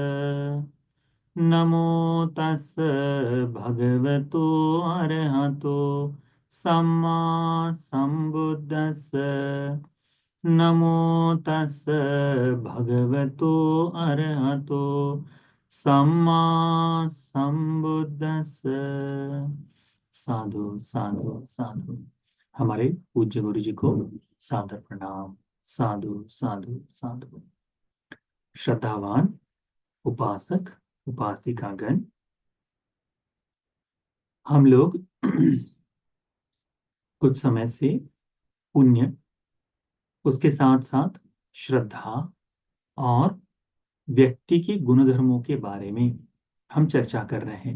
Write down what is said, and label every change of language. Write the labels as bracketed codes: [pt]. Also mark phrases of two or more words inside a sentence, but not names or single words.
[pi] नमो तस् भगवतो अरहतो सम्मा सम्बुद्दस्स। नमो तस् भगवतो अरहतो सम्मा सम्बुद्दस्स। साधु साधु साधु। [hi] हमारे पूज्य गुरु जी को सादर प्रणाम। [pi] साधु साधु साधु। [hi] श्रद्धावान उपासक उपासिकागण, हम लोग कुछ समय से पुण्य, उसके साथ साथ श्रद्धा और व्यक्ति के गुणधर्मों के बारे में हम चर्चा कर रहे हैं।